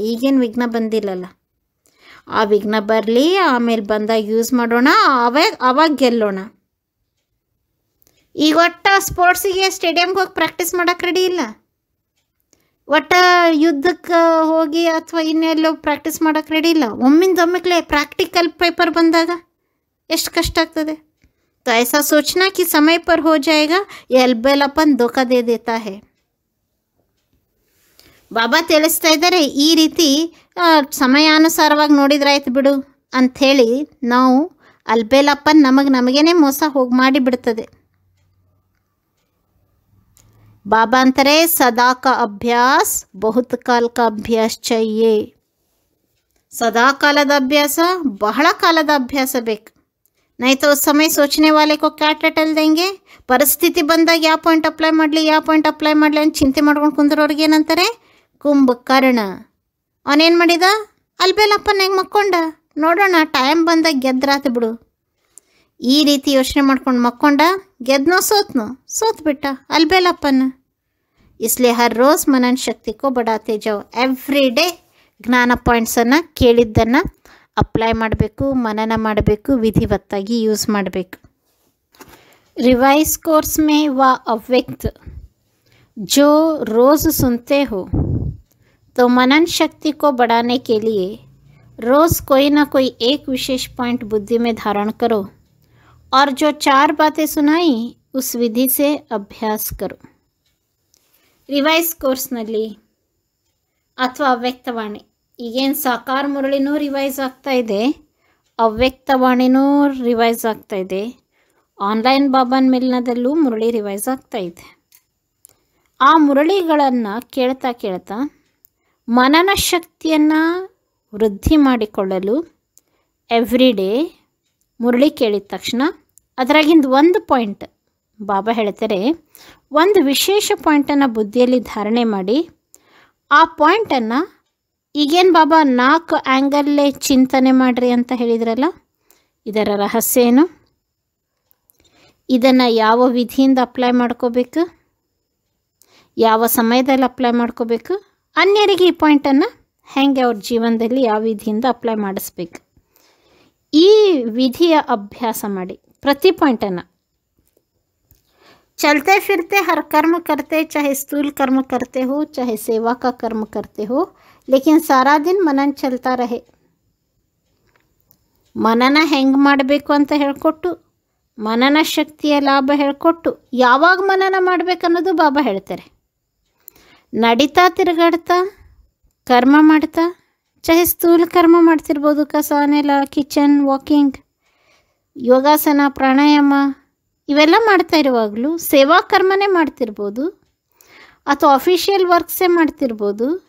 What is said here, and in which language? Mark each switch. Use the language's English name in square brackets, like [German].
[Kannada] ಈಗೇನು ವಿಘ್ನ ಬಂದಿಲ್ಲಲ್ಲ, ಆ ವಿಘ್ನ ಬರಲಿ, ಆಮೇಲೆ ಬಂದಾಗ ಯೂಸ್ ಮಾಡೋಣ, ಅವಾಗ ಗೆಲ್ಲೋಣ. ಈಗ ಒಟ್ಟು ಸ್ಪೋರ್ಟ್ಸಿಗೆ ಸ್ಟೇಡಿಯಮ್ಗೆ ಹೋಗಿ ಪ್ರಾಕ್ಟೀಸ್ ಮಾಡೋಕ್ಕೆ ರೆಡಿ ಇಲ್ಲ, ಒಟ್ಟು ಯುದ್ಧಕ್ಕೆ ಹೋಗಿ ಅಥವಾ ಇನ್ನೆಲ್ಲೋ ಪ್ರಾಕ್ಟೀಸ್ ಮಾಡೋಕ್ಕೆ ರೆಡಿ ಇಲ್ಲ. ಒಮ್ಮಿಂದೊಮ್ಮೆಗ್ಲೇ ಪ್ರಾಕ್ಟಿಕಲ್ ಪೇಪರ್ ಬಂದಾಗ ಎಷ್ಟು ಕಷ್ಟ ಆಗ್ತದೆ. [Hindi] तो ऐसा सोचना कि समय पर हो जाएगा, ये अलबेलापन धोखा दे देता है. [Kannada] ಬಾಬಾ ತಿಳಿಸ್ತಾ ಇದ್ದಾರೆ, ಈ ರೀತಿ ಸಮಯಾನುಸಾರವಾಗಿ ನೋಡಿದ್ರಾಯ್ತು ಬಿಡು ಅಂಥೇಳಿ ನಾವು ಅಲ್ಬೇಲಾಪನ್ ನಮಗೇನೆ ಮೋಸ ಹೋಗಿ ಮಾಡಿಬಿಡ್ತದೆ. ಬಾಬಾ ಅಂತಾರೆ, [Hindi] ಸದಾ ಕಾ ಅಭ್ಯಾಸ ಬಹುತ್ ಕಾಲ ಕಾ ಅಭ್ಯಾಸ ಚೈಯೇ. [Kannada] ಸದಾ ಕಾಲದ ಅಭ್ಯಾಸ, ಬಹಳ ಕಾಲದ ಅಭ್ಯಾಸ ಬೇಕು. [Hindi] नहीं तो उस समय सोचने वाले को क्या टटल देंगे. [Kannada] ಪರಿಸ್ಥಿತಿ ಬಂದಾಗ ಯಾವ ಪಾಯಿಂಟ್ ಅಪ್ಲೈ ಮಾಡಲಿ ಅಂತ ಚಿಂತೆ ಮಾಡ್ಕೊಂಡು ಕುಂದ್ರವ್ರಿಗೆ ಏನಂತಾರೆ, ಕುಂಭಕರ್ಣ. ಅವನೇನು ಮಾಡಿದ? ಅಲ್ಬೇಲಾಪನ್ನಾಗ ಮಕ್ಕೊಂಡ. ನೋಡೋಣ, ಟೈಮ್ ಬಂದಾಗ ಗೆದ್ರಾತು ಬಿಡು. ಈ ರೀತಿ ಯೋಚನೆ ಮಾಡ್ಕೊಂಡು ಮಕ್ಕೊಂಡ, ಗೆದ್ನೋ ಸೋತ್ ಬಿಟ್ಟ ಅಲ್ಬೇಲಾಪನ್ನ. [Hindi] इसलिए हर रोज़ मनन शक्ति को बढ़ाते जाओ. [Kannada] ಎವ್ರಿ ಡೇ ಜ್ಞಾನ ಪಾಯಿಂಟ್ಸನ್ನು ಕೇಳಿದ್ದನ್ನು ಅಪ್ಲೈ ಮಾಡಬೇಕು, ಮನನ ಮಾಡಬೇಕು, ವಿಧಿವತ್ತಾಗಿ ಯೂಸ್ ಮಾಡಬೇಕು. [Hindi] रिवाइज कोर्स में व अव्यक्त जो रोज़ सुनते हो तो मनन शक्ति को बढ़ाने के लिए रोज़ कोई ना कोई एक विशेष पॉइंट बुद्धि में धारण करो और जो 4 बातें सुनाई उस विधि से अभ्यास करो. [Kannada] रिवाइज कोर्स्ನಲ್ಲಿ ಅಥವಾ ಅವ್ಯಕ್ತವಾಣಿ, ಈಗೇನು ಸಾಕಾರ ಮುರಳಿನೂ ರಿವೈಸ್ ಆಗ್ತಾ ಇದೆ, ಅವ್ಯಕ್ತವಾಣಿನೂ ರಿವೈಸ್ ಆಗ್ತಾ ಇದೆ, ಆನ್ಲೈನ್ ಬಾಬಾನ್ ಮಿಲ್ನದಲ್ಲೂ ಮುರಳಿ ರಿವೈಸ್ ಆಗ್ತಾ ಇದೆ. ಆ ಮುರಳಿಗಳನ್ನು ಕೇಳ್ತಾ ಮನನ ಶಕ್ತಿಯನ್ನು ವೃದ್ಧಿ ಮಾಡಿಕೊಳ್ಳಲು ಎವ್ರಿ ಡೇ ಮುರಳಿ ಕೇಳಿದ ತಕ್ಷಣ ಅದರಾಗಿಂದ ಒಂದು ಪಾಯಿಂಟ್ ಬಾಬಾ ಹೇಳ್ತಾರೆ, ಒಂದು ವಿಶೇಷ ಪಾಯಿಂಟನ್ನು ಬುದ್ಧಿಯಲ್ಲಿ ಧಾರಣೆ ಮಾಡಿ ಆ ಪಾಯಿಂಟನ್ನು, ಈಗೇನು ಬಾಬಾ 4 ಆ್ಯಂಗಲ್ಲೇ ಚಿಂತನೆ ಮಾಡಿರಿ ಅಂತ ಹೇಳಿದ್ರಲ್ಲ, ಇದರ ರಹಸ್ಯ ಏನು, ಇದನ್ನು ಯಾವ ವಿಧಿಯಿಂದ ಅಪ್ಲೈ ಮಾಡ್ಕೋಬೇಕು, ಯಾವ ಸಮಯದಲ್ಲಿ ಅಪ್ಲೈ ಮಾಡ್ಕೋಬೇಕು, ಅನ್ಯರಿಗೆ ಈ ಪಾಯಿಂಟನ್ನು ಹೆಂಗೆ ಅವ್ರ ಜೀವನದಲ್ಲಿ ಯಾವ ವಿಧಿಯಿಂದ ಅಪ್ಲೈ ಮಾಡಿಸ್ಬೇಕು, ಈ ವಿಧಿಯ ಅಭ್ಯಾಸ ಮಾಡಿ. ಪ್ರತಿ ಪಾಯಿಂಟನ್ನು [Hindi] चलते फिरते हर कर्म करते, चाहे स्थूल कर्म करते हो चाहे सेवा का कर्म करते हो, लेकिन सारा दिन मनन चलता रहे. [Kannada] ಮನನ ಹೆಂಗೆ ಮಾಡಬೇಕು ಅಂತ ಹೇಳ್ಕೊಟ್ಟು, ಮನನ ಶಕ್ತಿಯ ಲಾಭ ಹೇಳ್ಕೊಟ್ಟು, ಯಾವಾಗ ಮನನ ಮಾಡಬೇಕನ್ನೋದು ಬಾಬಾ ಹೇಳ್ತಾರೆ. ನಡೀತಾ ತಿರುಗಾಡ್ತಾ ಕರ್ಮ ಮಾಡ್ತಾ, ಚಾಹೆ ಸ್ಥೂಲ ಕರ್ಮ ಮಾಡ್ತಿರ್ಬೋದು, ಕಸ ನೆಲ, ಕಿಚನ್, ವಾಕಿಂಗ್, ಯೋಗಾಸನ, ಪ್ರಾಣಾಯಾಮ ಇವೆಲ್ಲ ಮಾಡ್ತಾ ಇರುವಾಗಲೂ ಸೇವಾ ಕರ್ಮನೇ ಮಾಡ್ತಿರ್ಬೋದು ಅಥವಾ ಅಫಿಷಿಯಲ್ ವರ್ಕ್ಸೇ ಮಾಡ್ತಿರ್ಬೋದು.